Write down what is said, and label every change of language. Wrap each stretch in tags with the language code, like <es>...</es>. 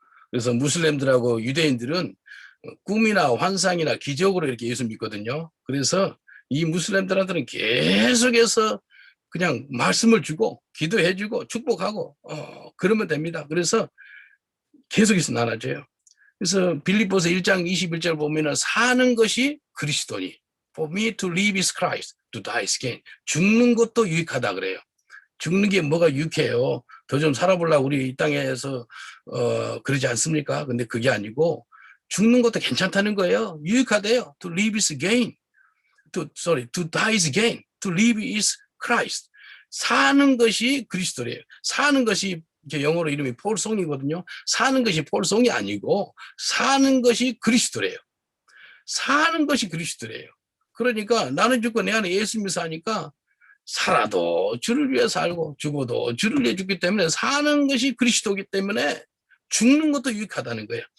<ko>그래서 무슬림들하고 유대인들은 꿈이나 환상이나 기적으로 이렇게 예수 믿거든요. 그래서 이 무슬림들한테는 계속해서 그냥 말씀을 주고 기도해주고 축복하고 그러면 됩니다. 그래서 계속해서 나눠줘요. 그래서 빌립보서 1장 21절 보면은 사는 것이 그리스도니</ko> <en>For me to live is Christ, to die is gain.</en> <ko>죽는 것도 유익하다 그래요. 죽는 게 뭐가 유익해요? 더 좀 살아보려고 우리 이 땅에서 그러지 않습니까? 근데 그게 아니고 죽는 것도 괜찮다는 거예요. 유익하대요.</ko> <en>To live is gain. To die is gain. To live is Christ.</en> <ko>사는 것이 그리스도래요. 사는 것이 영어로 이름이 폴송이거든요. 사는 것이 폴송이 아니고 사는 것이 그리스도래요. 사는 것이 그리스도래요. 그러니까 나는 죽고 내 안에 예수님이 사니까 살아도 주를 위해 살고 죽어도 주를 위해 죽기 때문에 사는 것이 그리스도이기 때문에 죽는 것도 유익하다는 거예요.</ko>